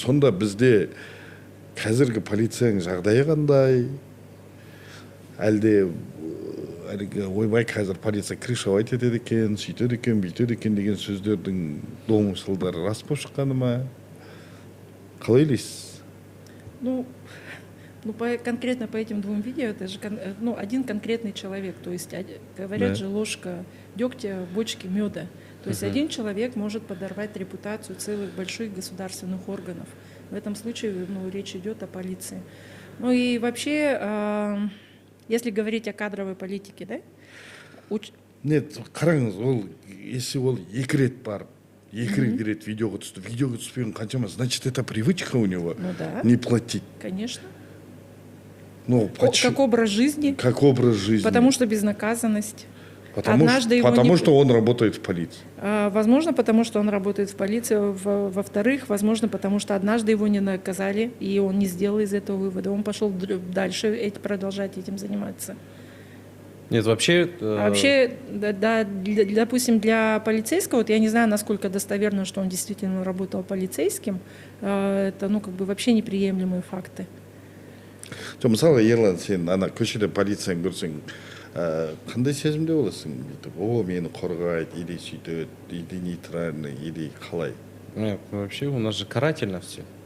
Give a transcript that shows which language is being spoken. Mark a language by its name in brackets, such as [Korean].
[Kazakh] Сонда бізде қазіргі полицияның жағдайы қандай? Әлде ойбай қазір полиция крышевать етеді екен, сөйтеді екен, бүйтеді екен деген сөздердің домыслдары рас болып шыққаны ма? Қалай ойлайсыз? [Russian] Конкретно по этим двум видео, это же один конкретный человек. То есть, говорят же, ложка дегтя в бочке меда. То есть один человек может подорвать репутацию целых больших государственных органов. В этом случае речь идет о полиции. Ну и вообще, если говорить о кадровой политике, да? Нет, [Kazakh] қараңыз, [Russian] если [Kazakh] ол екі рет барып, екі рет видеоға түспеген қаншама, [Russian] значит, это привычка у него не платить. Конечно. Как образ жизни. Потому что безнаказанность. Потому что он работает в полиции. Возможно, потому что он работает в полиции. Во-вторых, возможно, потому что однажды его не наказали, и он не сделал из этого вывода. Он пошел дальше продолжать этим заниматься. Нет, вообще, допустим, для полицейского, я не знаю, насколько достоверно, что он действительно работал полицейским, это вообще неприемлемые факты. [Kazakh] Мысалы, Ерлан, сен көшеде полицияны көрсең, қандай сезімде боласың? Мені қорғайды, или сөйтеді, [Russian] или нейтральный, или [Kazakh] қалай? [Russian] Вообще, у нас же карательно все.